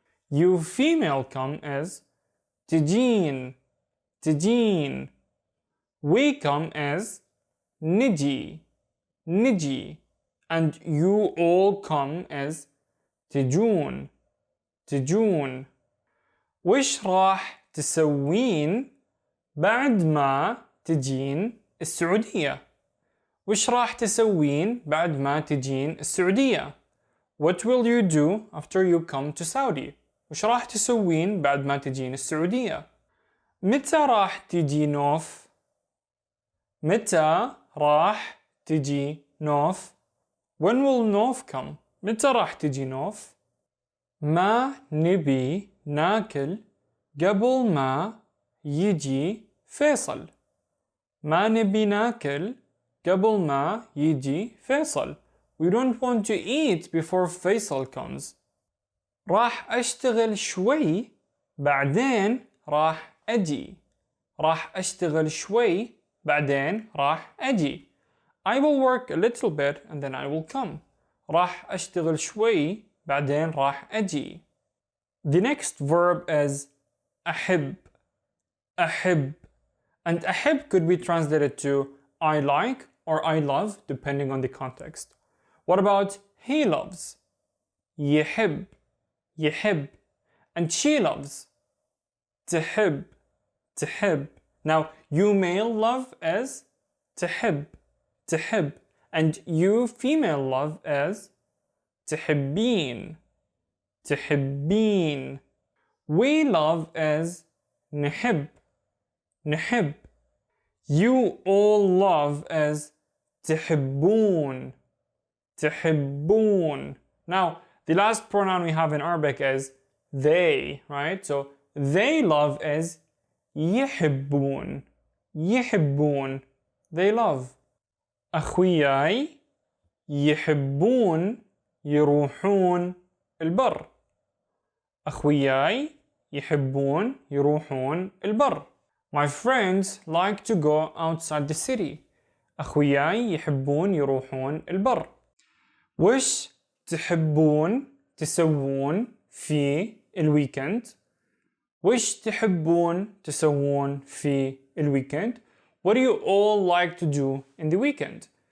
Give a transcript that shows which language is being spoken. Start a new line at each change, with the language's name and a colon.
English: You female come is
Arabic: تجين تجين.
English: We come as
Arabic: نجي نجي.
English: And you all come as
Arabic: تجون تجون. وش راح تسوين بعد ما تجين السعودية؟ وش راح تسوين بعد ما تجين السعودية؟
English: What will you do after you come to Saudi?
Arabic: وش راح تسوين بعد ما تجين السعودية؟ متى راح تجي نوف؟ متى راح تجي نوف؟
English: When will Nouf come?
Arabic: متى راح تجي نوف؟ ما نبي ناكل قبل ما يجي فيصل. ما نبي ناكل قبل ما يجي فيصل.
English: We don't want to eat before Faisal comes.
Arabic: راح أشتغل شوي بعدين راح أجي. راح أشتغل شوي بعدين راح أجي.
English: I will work a little bit and then I will come.
Arabic: راح أشتغل شوي بعدين راح أجي.
English: The next verb is أحب. أحب. And أحب could be translated to I like or I love depending on the context. What about he loves?
Arabic: يحب يحب.
English: And she loves.
Arabic: تحب تحب.
English: Now you male love is
Arabic: تحب تحب.
English: And you female love is
Arabic: تحبين تحبين.
English: We love is
Arabic: نحب نحب.
English: You all love is
Arabic: تحبون تحبون.
English: Now the last pronoun we have in Arabic is they, right? So they love is يحبون يحبون. They love.
Arabic: أخوياي يحبون يروحون البر. أخوياي يحبون يروحون البر.
English: My friends like to go outside the city.
Arabic: أخوياي يحبون يروحون البر. وش تحبون تسوون في الويكند؟ وش تحبون تسوون في الويكند؟
English: What do you all like to do in the weekend?